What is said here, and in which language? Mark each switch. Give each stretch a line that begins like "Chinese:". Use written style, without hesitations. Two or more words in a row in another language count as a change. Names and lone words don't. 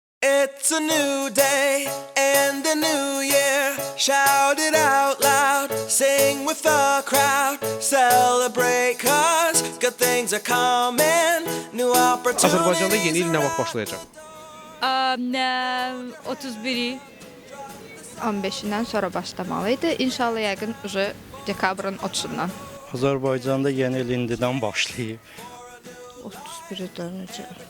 English: It's a new day and a new year. Shout it out loud, sing with the crowd. Celebrate cause good things are coming. New opportunities.
Azerbaijani: Azərbaycanda yeni il nə vaxt başlayacaq? 31-i 15-dən sonra başlamalıydı. İnşallah yəqin dekabrın 30-dan. Azərbaycanda yeni il indidən başlayıb. 31-dən necə?